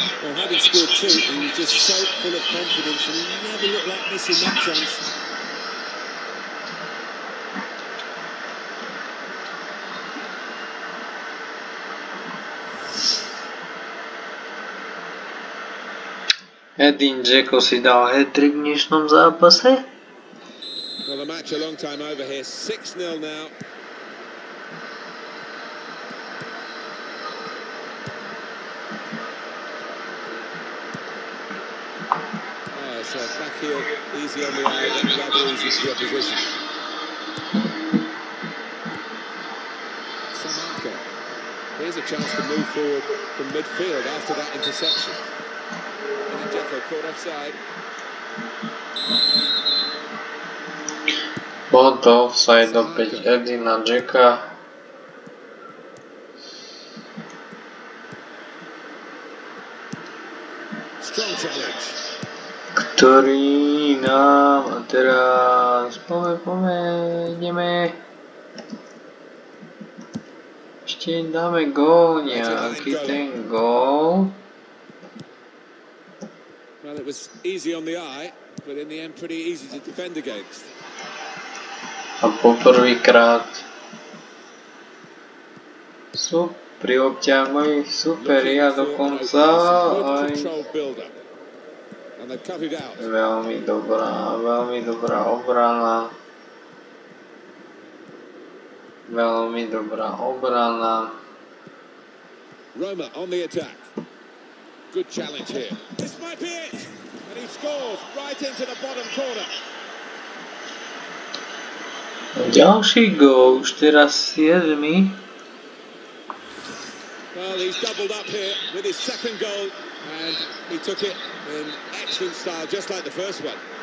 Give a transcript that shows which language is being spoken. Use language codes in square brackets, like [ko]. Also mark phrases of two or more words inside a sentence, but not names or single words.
[en] Well, having scored two, he was just so full of confidence, and he never looked like missing that chance. [sk] Edin Dzeko si dal hat-trick v dnešnom zápase. [en] Well, the match a long time over here. 6-0 now. Oh, so back heel, easy on the eye, but rather easy to the opposition. Samarka. Here's a chance to move forward from midfield after that interception. Dzeko caught offside. [sk] Bol to offside opäť Edina Dzeka. Ktorý nám a teraz ideme. Ešte dáme gól, nejaký ten gól. [en] Well, it was easy on the eye, but in the end pretty easy to defend against. [sk] A poprvýkrát sú pri obťahovi superi a dokonca aj veľmi dobrá obrana. Veľmi dobrá obrana. [en] Roma on the attack. Good challenge here. This might be it. And he scores right into the bottom corner. [sk] Ďalší gól, už teraz 7. [en] Well, he's doubled up here with his second goal, and he took it in excellent style, just like the first one.